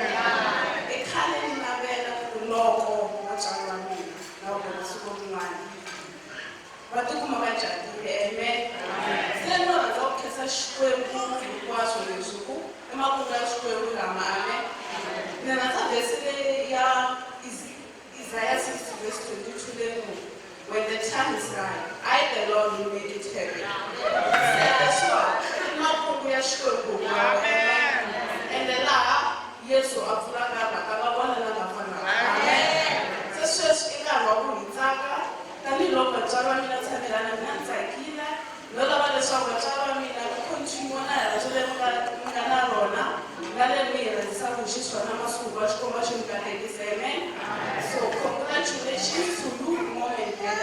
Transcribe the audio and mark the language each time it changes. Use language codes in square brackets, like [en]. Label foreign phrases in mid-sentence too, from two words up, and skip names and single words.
[ts] I khale ni navela ku loko vatswari va mina na vona siku rin'wana va tikuma va jatile. Amen. Se no rhandza ku khensa Xikwembu hinkwaswo leswi ku emakumu ya Xikwembu lama. Amen. Ni rhandza vhesi leyi ya Isaiah 60 verse 22 leyi ku [en] when the time is right, I the Lord will make it happen. [ts] So emakumu ya Xikwembu. And laha Yesu a pfulaka mhaka va vona na vafana. Amen. Se sweswi i nkarhi wa ku hi tsaka tanihiloko vatswari va mina tshamelana mina ni tsakile no lava leswaku vatswari va mina ku continue na rirhandzu leri mi nga na rona na leri mi hi rhandzisaka hi xiswona masiku va xikomba xi mi katekisa. Amen. [en] So congratulations to you, Mom and Dad.